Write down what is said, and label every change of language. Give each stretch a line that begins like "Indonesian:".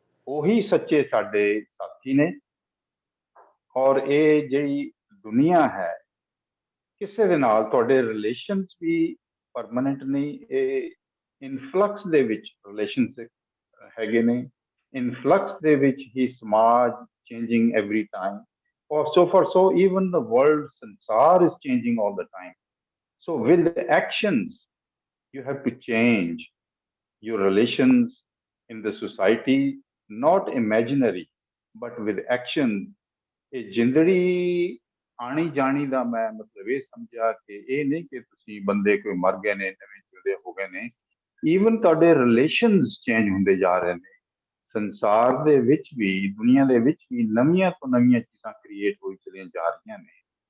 Punjabi: ਉਹੀ ਸੱਚੇ ਸਾਡੇ ਸਾਥੀ ਨੇ। ਔਰ ਇਹ ਜਿਹੜੀ ਦੁਨੀਆ ਹੈ, ਕਿਸੇ ਦੇ ਨਾਲ ਤੁਹਾਡੇ ਰਿਲੇਸ਼ਨਸ ਵੀ ਪਰਮਾਨੈਂਟ ਨਹੀਂ, ਇਹ ਇਨਫਲਕਸ ਦੇ ਵਿੱਚ ਰਿਲੇਸ਼ਨਸ਼ਿਪ ਹੈਗੇ ਨੇ। ਇਨਫਲਕਸ ਦੇ ਵਿੱਚ ਹੀ ਸਮਾਜ
English: Changing every time, ਔਰ so far so even the world ਸੰਸਾਰ is changing all the time. So with actions you have to change your relations in the society, not imaginary but with action।
Punjabi: ਇਹ ਜ਼ਿੰਦਗੀ ਆਣੀ ਜਾਣੀ ਦਾ ਮੈਂ ਮਤਲਬ ਇਹ ਸਮਝਿਆ ਕਿ ਇਹ ਨਹੀਂ ਕਿ ਤੁਸੀਂ ਬੰਦੇ ਕੋਈ ਮਰ ਗਏ ਨੇ, ਨਵੇਂ ਜਿਉਂਦੇ ਹੋ ਗਏ ਨੇ। ਈਵਨ ਤੁਹਾਡੇ ਰਿਲੇਸ਼ਨਸ ਚੇਂਜ ਹੁੰਦੇ ਜਾ ਰਹੇ ਨੇ। ਸੰਸਾਰ ਦੇ ਵਿੱਚ ਵੀ, ਦੁਨੀਆ ਦੇ ਵਿੱਚ ਵੀ ਨਵੀਆਂ ਤੋਂ ਨਵੀਆਂ ਚੀਜ਼ਾਂ ਕ੍ਰੀਏਟ ਹੋਈ ਚਲੀਆਂ ਜਾ ਰਹੀਆਂ ਨੇ।